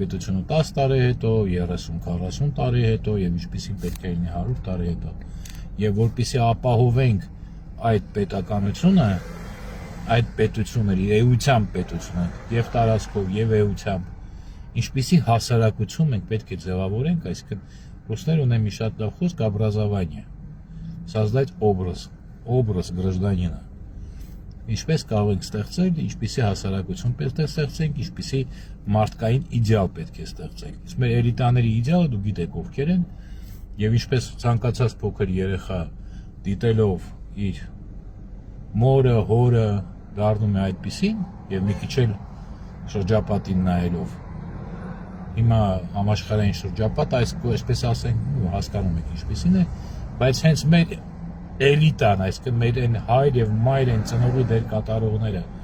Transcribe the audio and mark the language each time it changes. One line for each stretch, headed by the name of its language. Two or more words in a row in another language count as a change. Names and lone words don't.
Armenian: պետությունը 10 տարի հետո, 30-40 տարի հետո եւ ինչպեսին պետք է լինի 100 տարի հետո, եւ որպեսզի ապահովենք այդ պետականությունը, այդ պետությունը, իր էության պետությունը եւ տարածքով եւ էությամբ, ինչպեսի հասարակություն մենք պետք է ձևավորենք, այսինքն ռուսներ ունեն մի շատ լավ խոսք
Russian: образование, создать образ гражданина.
Armenian: Ինչպես կարող ենք ստեղծել, ինչպեսի հասարակություն պետք է ստեղծենք, ինչպեսի մարդկային իդեալ պետք է ստեղծենք։ Իսկ մեր էլիտաների իդեալը դու գիտեք ովքեր են, եւ ինչպես ցանկացած փոքր երեխա դիտելով իր մորը, հորը դառնում է այդպեսին եւ մի քիչ էլ շրջապատին նայելով։ Հիմա համաշխարհային շրջապատ այսպես ասենք, հասկանում եք ինչպեսին է, բայց հենց մեր էլիտան, այսինքն մեր այն հայր եւ մայր են ծնողի դեր կատարողները։